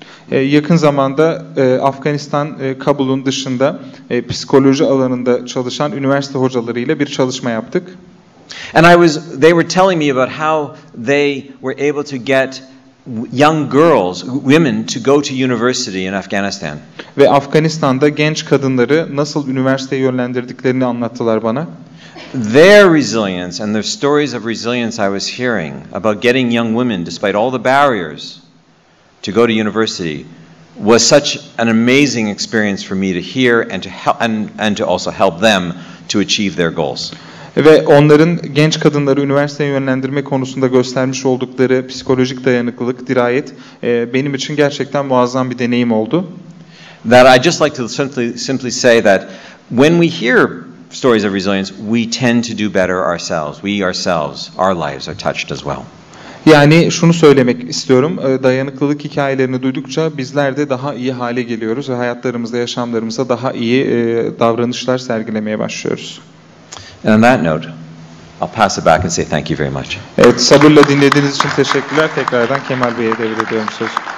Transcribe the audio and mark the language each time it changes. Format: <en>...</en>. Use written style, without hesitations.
<tr>Yakın zamanda Afganistan Kabul'un dışında psikoloji alanında çalışan üniversite hocalarıyla bir çalışma yaptık.</tr> <en>And they were telling me about how they were able to get young girls, women to go to university in Afghanistan.</en> <tr>Ve Afganistan'da genç kadınları nasıl üniversiteye yönlendirdiklerini anlattılar bana.</tr> <en>Their resilience and the stories of resilience I was hearing about getting young women, despite all the barriers, to go to university, was such an amazing experience for me to hear and to help and to also help them to achieve their goals.</en> <tr>Ve onların genç kadınları üniversiteye yönlendirme konusunda göstermiş oldukları psikolojik dayanıklılık, dirayet benim için gerçekten muazzam bir deneyim oldu.</tr> <en>That I just like to simply say that when we hear stories of resilience, we tend to do better ourselves. We ourselves, our lives are touched as well.</en> <tr>Yani şunu söylemek istiyorum, dayanıklılık hikayelerini duydukça bizler de daha iyi hale geliyoruz ve hayatlarımızda, yaşamlarımızda daha iyi davranışlar sergilemeye başlıyoruz.</tr> <en>And on that note, I'll pass it back and say thank you very much.</en> <tr>Evet, sabırla dinlediğiniz için teşekkürler. Tekrardan Kemal Bey'e devrediyorum sözü.</tr>